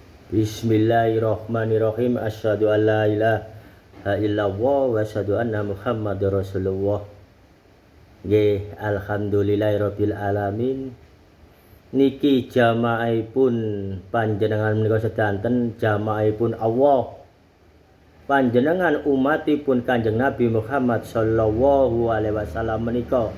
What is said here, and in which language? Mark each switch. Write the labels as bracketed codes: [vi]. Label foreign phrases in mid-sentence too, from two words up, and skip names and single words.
[ar] بسم الله الرحمن الرحيم. أشهد أن لا إله إلا الله وأشهد أن محمدا رسول الله. Nggih, الحمد لله رب العالمين. [jv] Niki jamaahipun panjenengan menika sedanten jamaahipun Allah. Panjenengan umatipun Kanjeng Nabi Muhammad [ar] صلى الله عليه وسلم [jv] menika.